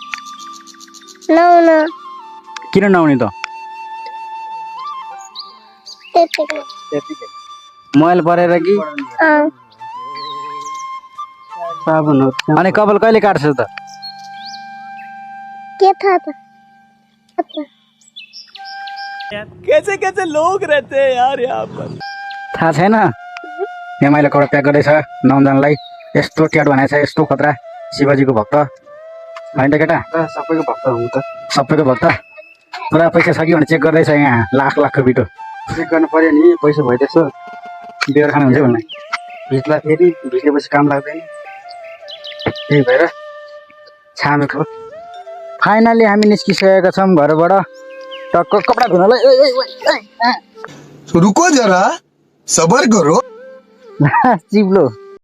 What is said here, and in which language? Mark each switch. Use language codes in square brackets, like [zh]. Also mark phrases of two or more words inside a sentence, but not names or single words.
[ne] नुहाउन। किन नआउने त? त्यतिकै। मैल परेर कि? साबुन हो। अनि कपाल कहिले काट्छौ त? के थाहा त? [hi] कैसे लोग रहते हैं यार यहाँ पर। [ne] थाहा छैन? यहाँ मैले कपडा प्याक गर्दैछ नुहाउन जानलाई। यस्तो ट्याट बनाएछ, यस्तो खतरा। शिवजीको भक्त होइन त केटा? सबैको भक्त हुँ त। सबैको भक्त। पुरा पैसा छ कि भने चेक गर्दैछ यहाँ। लाखको बिटो चेक गर्नु पर्यो नि। पैसा भइदिएछ बियर खानु हुन्छ भन्ने। भिज्ला फेरि भिजेपछि काम लाग्दैन। त्यही भएर छामेको। फाइनली हामी निस्किसकेका छौँ घरबाट। टक्क कपडा धुनलाई। [hi] रुको जरा सबर करो। [ne] चिप्लो।